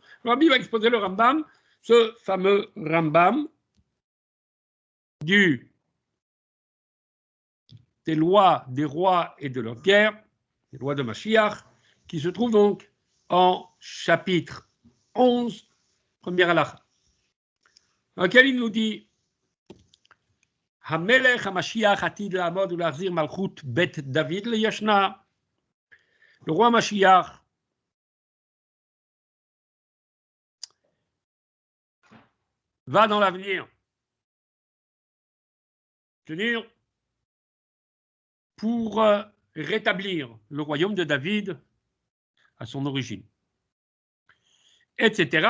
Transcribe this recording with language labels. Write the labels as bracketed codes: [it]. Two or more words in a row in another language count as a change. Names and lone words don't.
[fr] Le Rabbi va exposer le Rambam, ce fameux Rambam des lois des rois et de leur guerre, les lois de Mashiach, qui se trouve donc en chapitre 11, première halakha, dans lequel il nous dit [he] המלך המשיח עתיד לעמוד ולהחזיר מלכות בית דוד ליושנה. [fr] Le roi Mashiach va dans l'avenir tenir pour rétablir le royaume de David à son origine, etc.